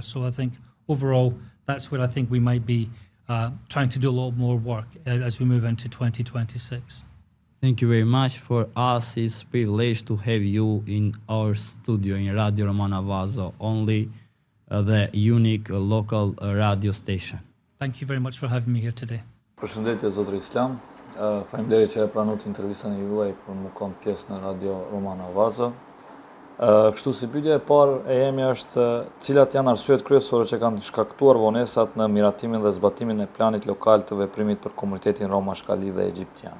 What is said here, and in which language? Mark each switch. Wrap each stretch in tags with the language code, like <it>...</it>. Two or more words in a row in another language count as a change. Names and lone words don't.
<en>So I think overall, that's where I think we might be trying to do a lot more work as we move into 2026. Thank you very much. For us, it's a privilege to have you in our studio in Radio Romano Vaso, only the unique local radio station. Thank you very much for having me here today.</en> <sq>Përshëndetje Zotri Islam. Faleminderit që e pranut intervistën e juaj për më kom pjesë në Radio Romano Vaso. Kështu si pyetja e parë e jemi është cilat janë arsyet kryesore që kanë shkaktuar vonesat në miratimin dhe zbatimin e planit lokal të veprimit për komunitetin Roma Shkali dhe Egjiptian.</sq>